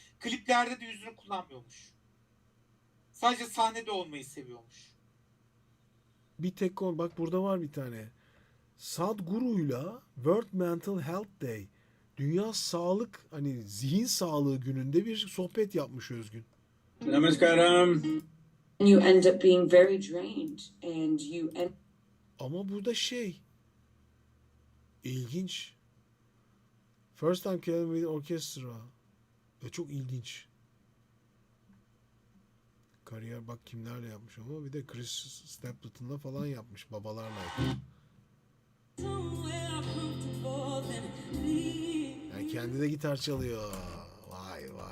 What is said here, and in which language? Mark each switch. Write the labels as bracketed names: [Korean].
[Turkish] Kliplerde de yüzünü kullanmıyormuş. Sadece sahnede olmayı seviyormuş. Bir tek konu. Bak burada var bir tane. Sadhguru'yla World Mental Health Day. Dünya Sağlık hani zihin sağlığı gününde bir sohbet yapmış Özgün. [Hindi] Namaskaram. [English] You end up being very drained and you end. [Turkish] Ama burada ilginç. [English] First time playing with orchestra. [Turkish] Çok ilginç. Kariyer bak kimlerle yapmış ama bir de Chris Stapleton'la falan yapmış babalarla. Yani kendi de gitar çalıyor. Vay.